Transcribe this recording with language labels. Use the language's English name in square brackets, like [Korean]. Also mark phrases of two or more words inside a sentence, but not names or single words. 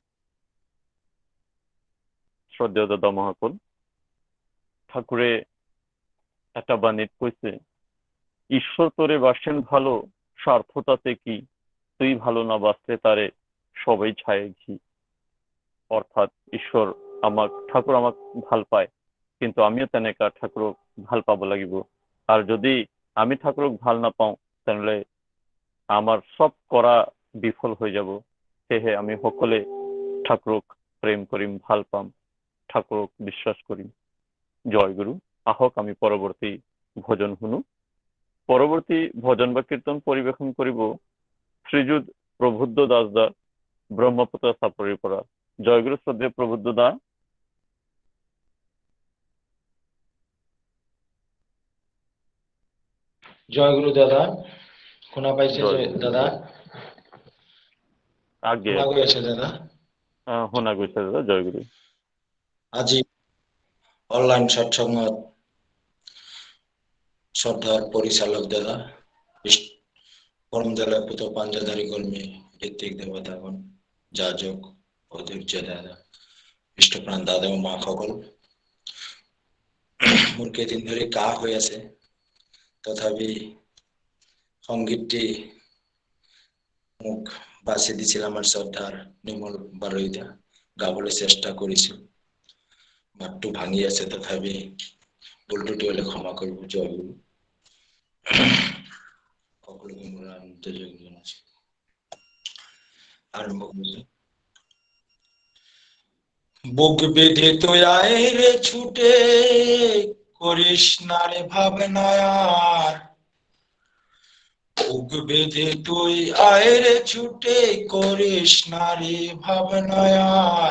[Bangla] শ্রদ্ধেয় দাদা মহাকুল, ঠাকুরে একটা বাণীত কইছে, ঈশ্বর তোরে বাসেন ভালো, স্বার্থতাতে কি, তুই ভালো না বাসলে তারে সবাই ছায়ে ঘি। [Assamese] অর্থাৎ ঈশ্বর ঠাকুর আমাক ভাল পায়, কিন্তু আমিও তেনেকা ঠাকুরক ভাল পাব লাগিব। আর যদি আমি ঠাকুরক ভাল না পাও, তাহলে আমার সব করা বিফল হয়ে যাব। সেহে আমি সকলে ঠাকুরক প্রেম করিম, ভাল পাম, ঠাকুরক বিশ্বাস করিম। জয়গুরু। আহক আমি পরবর্তী ভজন শুনু। পরবর্তী ভজন বা কীর্তন পরিবেশন করিব শ্রীযুত প্রবুদ্ধ দাসদা, ব্রহ্মপুত্র সাপরির পরা। জয়গুরু শ্রদ্ধেয় প্রবুদ্ধ দা। জয়গুরু দাদা, শুনা পাইছে যে দাদা? আগে শুনা গৈ আছে দাদা? শুনা গৈছে দাদা। জয়গুরু। আজি অনলাইন সৎসংগত শ্রদ্ধার পরিচালক দাদা, পরম দয়ালয় পুত পাঞ্জাধারী কর্মী ঋত্বিক দেবতাগণ, যাজক অধৈর্য দাদা, ইষ্টপ্রাণ দাদা ও মা সকল, মোৰ কেইদিন ধৰি কাহ হৈ আছে, তথাপি সংগীতটি মোক বাছি দিছিল আমাৰ শ্ৰদ্ধাৰ নিৰ্মল বাৰৈদা, গাবলৈ চেষ্টা কৰিছো। মাতটো ভাঙি আছে, তথাপি ভুলটো হলে ক্ষমা কৰিব। জয়গুৰু। সকলোকে মোৰ আনন্দ যোগ জনাইছো। আৰম্ভ কৰিছো। [Bangla] বুক বেঁধে তুই আয় রে ছুটে, করিস না রে ভাবনায়ার। বুক বেঁধে তুই আয় রে ছুটে, করিস না রে ভাবনায়ার।